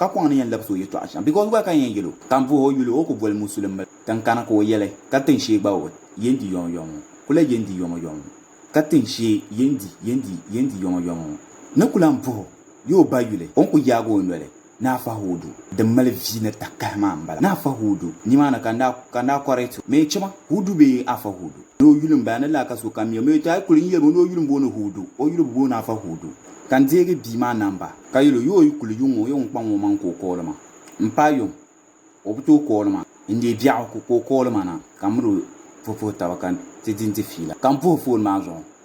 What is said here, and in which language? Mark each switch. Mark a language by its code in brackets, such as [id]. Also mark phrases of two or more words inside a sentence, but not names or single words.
[dag] ka kɔŋ ni yɛn labisi o yɛtɔɣa shɛm because gba kan yɛn yɛlo kan buhi o yɛlo o ku bɔli musulim bala tin kana ka o yɛli ka tin shee gba o yendi yɔŋ kula yendi yɔŋ ka tin shee yendi yɔŋ ni kula n buhi yo ba yuli on ku yaagi o noli n'a fa hudu din mali vi ni takahi maa n bala n'a fa hudu ni maa na kan daa kɔrɛti me chima hudu bee afa hudu n'o yulim baa ni laa ka so kam ya me ta kuli n yɛli n'o yulim bo ni hudu o yulim bo n'a fa hudu kan deegi bii maa namba ka yɛli yo yi kuli yuŋ o yɛn kpaŋ o man ko kɔɔli ma n pa yuŋ o bi tooi kɔɔli ma n de biɛɣu ko kɔɔli ma na ka miri puhi taba kan ti din ti fiila kan puhi foon maa zuɣu